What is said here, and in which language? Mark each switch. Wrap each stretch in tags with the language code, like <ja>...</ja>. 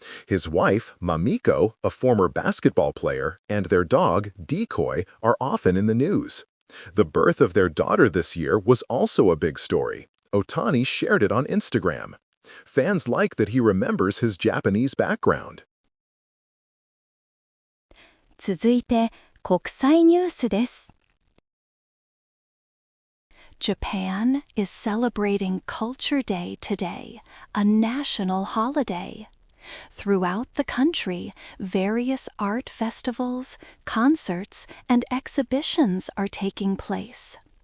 <en>His wife, Mamiko, a former basketball player, and their dog, Decoy, are often in the news. The birth of their daughter this year was also a big story. Ohtani shared it on Instagram. Fans like that he remembers his Japanese background.</en> <ja>続いて国際ニュースです。</ja> <en>Japan is celebrating Culture Day today, a national holiday. Throughout the country, various art festivals, concerts, and exhibitions are taking place.</en>